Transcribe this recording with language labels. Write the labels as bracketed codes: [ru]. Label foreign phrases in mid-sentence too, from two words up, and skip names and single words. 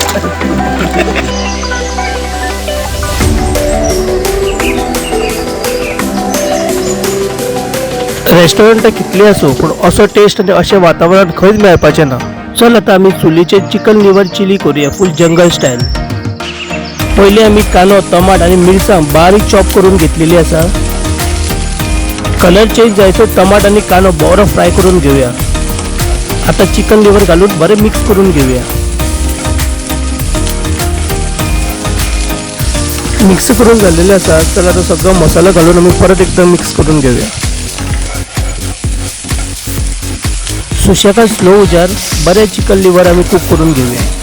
[kok] रेस्टॉरंट कितली असो पण असो टेस्ट आणि अशें वातावरण खंयच मेळपाचें ना. चल आता आमी चुलीचे [en] चिकन लिव्हर चिली [kok] करूया [en] फुल जंगल स्टाईल. [kok] पहिले आमी कानो, टमाट आणि मिरसांग बारीक चॉप करून घेतलेली असा. [en] कलर चेंज [kok] जायचो टमाट आणि कानो बरो फ्राय करून घेऊया. आता [en] चिकन लिव्हर [kok] घालून बरे मिक्स करून घेऊया. मिक्स करून झालेले असा. चला आता सगळं मसाला घालून आम्ही परत एकदा मिक्स करून घेऊया. सुशेगाद स्लो उजार बरे [en] चिकन लिव्हर [kok] आम्ही कुक करून घेऊया.